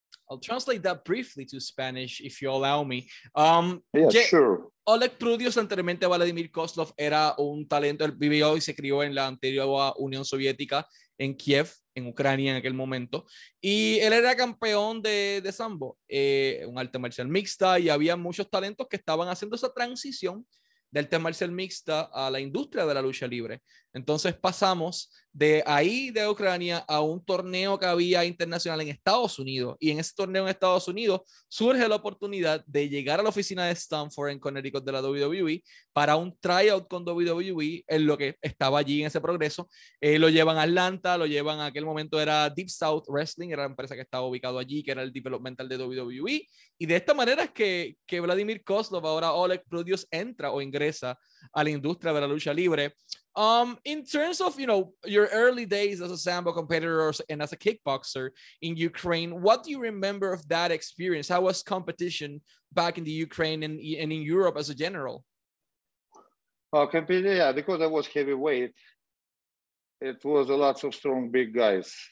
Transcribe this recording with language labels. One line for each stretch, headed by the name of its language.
English: I'll translate that briefly to Spanish, if you allow me. Sure.
Spanish: Oleg Prudius, anteriormente Vladimir Kozlov, era un talento. Él vivió y se crió en la antigua Unión Soviética, en Kiev, en Ucrania en aquel momento. Y él era campeón de Sambo, un arte marcial mixta, y había muchos talentos que estaban haciendo esa transición del arte marcial mixta a la industria de la lucha libre. Entonces pasamos de ahí, de Ucrania, a un torneo que había internacional en Estados Unidos. Y en ese torneo en Estados Unidos surge la oportunidad de llegar a la oficina de Stamford en Connecticut de la WWE para un tryout con WWE, en lo que estaba allí en ese progreso. Lo llevan a Atlanta, lo llevan a aquel momento era Deep South Wrestling, era la empresa que estaba ubicado allí, que era el developmental de WWE. Y de esta manera es que Vladimir Kozlov, ahora Oleg Prudius, entra o ingresa a la industria de la lucha libre.
English: In terms of, your early days as a Sambo competitor and as a kickboxer in Ukraine, what do you remember of that experience? How was competition back in the Ukraine and in Europe as a general? Because I was heavyweight, it was a lot of strong big guys.